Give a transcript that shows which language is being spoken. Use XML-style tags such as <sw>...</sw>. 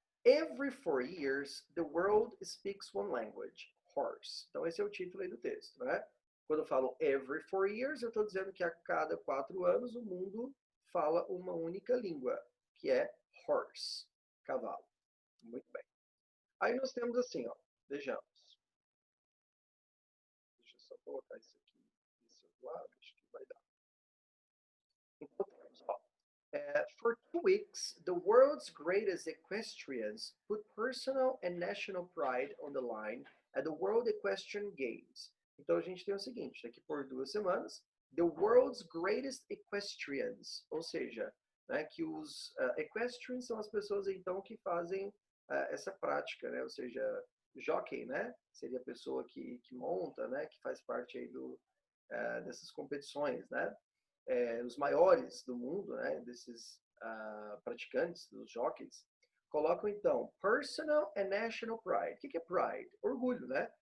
<en>Every 4 years, the world speaks one language, horse.</en> <pt>Então esse é o título aí do texto, né? Quando eu falo</pt> <en>every 4 years,</en> <pt>eu estou dizendo que a cada 4 anos o mundo fala uma única língua, que é horse, cavalo. Muito bem. Aí nós temos assim, ó, vejamos. Deixa eu só colocar isso aqui desse outro lado, acho que vai dar. Então temos, ó.</pt> <en>For 2 weeks, the world's greatest equestrians put personal and national pride on the line at the World Equestrian Games.</en> <pt>Então a gente tem o seguinte, aqui por 2 semanas,</pt> <en>the world's greatest equestrians,</en> <pt>ou seja, né, que os equestrians são as pessoas então que fazem essa prática, né, ou seja, jockey, né, seria a pessoa que monta, né, que faz parte aí dessas competições, né, os maiores do mundo, né, desses praticantes, dos jockeys, colocam então</pt> <en>personal and national pride.</en> <pt>O que é pride? Orgulho, né?</pt>